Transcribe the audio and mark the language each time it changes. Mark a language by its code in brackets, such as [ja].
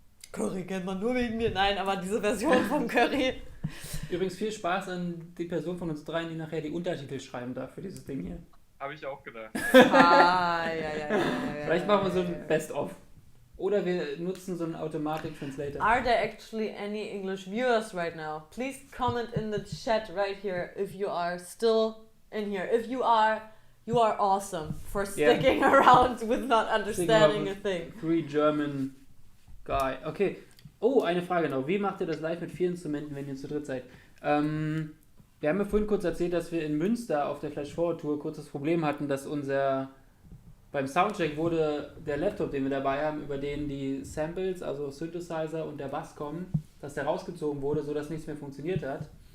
[de] Curry kennt man nur wegen mir. Nein, aber diese Version vom Curry. Übrigens viel Spaß an die Person von uns dreien, die nachher die Untertitel schreiben darf für dieses Ding hier. Habe ich auch gedacht. Ja. Vielleicht machen wir so ein Best-of. Oder wir nutzen so einen Automatic Translator. [en] Are there actually any English viewers right now? Please comment in the chat right here if you are still in here. If you are awesome for sticking around with not understanding a thing. Free German guy. [de] Okay. Oh, eine Frage noch. Wie macht ihr das live mit 4 Instrumenten, wenn ihr zu dritt seid? Wir haben ja vorhin kurz erzählt, dass wir in Münster auf der Flash Forward Tour kurz das Problem hatten, dass beim Soundcheck wurde der Laptop, den wir dabei haben, über den die Samples, also Synthesizer und der Bass kommen, dass der rausgezogen wurde, sodass nichts mehr funktioniert hat.